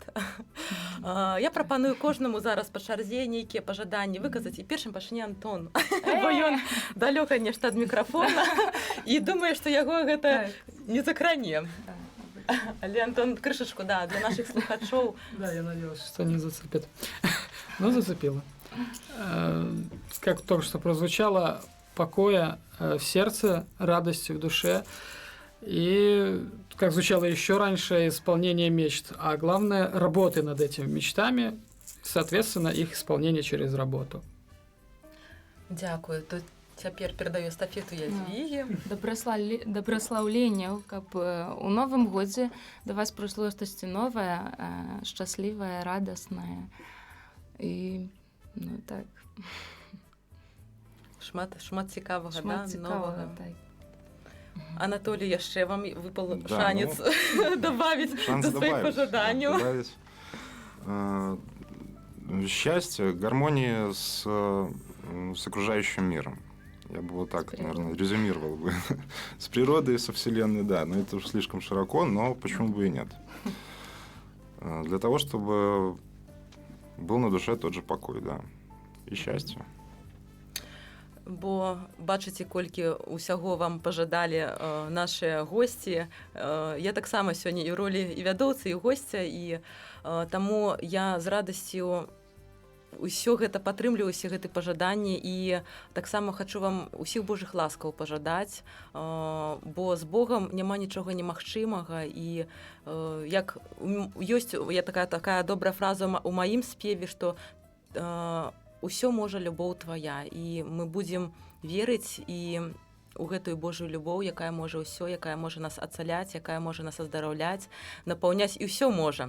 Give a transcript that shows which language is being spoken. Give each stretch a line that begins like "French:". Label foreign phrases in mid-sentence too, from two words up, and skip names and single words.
Belarusian: Я прапаную кожнаму зараз па чарзе нейкія пажаданні выказаць, і першым пачне Антон, бо ён далёка нешта ад мікрафона і думае, што яго гэта не закране. Але, Антон, крышачку, да, для наших слухачоў.
Russian: Да, я надеялся, что не зацепит. Но зацепило. Как только что прозвучало, покоя в сердце, радости в душе. И, как звучало еще раньше, исполнение мечт. А главное, работы над этими мечтами, соответственно, их исполнение через работу.
Ukrainian: Дякую.
Belarusian: Тут цяпер перадаю эстафету Ядвігі. Да праслаўлення, каб у новым годзе да вас прыйшло штосьці новае, шчаслівае, радаснае. І, ну так. Шмат цікавага, Шмат цікавага, новага. так. Анатолій, яшчэ вам выпал
Russian: Да, шанец добавить до своих пожаданняў. Счастье, гармонии с окружающим миром. Я бы вот так, наверное, резюмировал бы. С природой, со Вселенной, да. Но это уж слишком широко, но почему бы и нет. Для того, чтобы был на душе тот же покой, да. И счастье.
Belarusian: бо бачыце, колькі ўсяго вам пажадалі нашыя госці. Я таксама сёння і ў ролі і вядоўцы, і госця, і таму я з радасцю ўсё гэта падтрымліваю, усе гэты пажаданні, і таксама хачу вам усіх Божых ласкаў пажадаць, бо з Богам няма нічога немагчымага, і як ёсць такая добрая фраза у маім спеве, што усё можа любоў твая, і мы будзем верыць і у гэтую Божую любоў, якая можа ўсё, якая можа нас ацаляць, якая можа нас аздараўляць, напаўняць, і ўсё можа.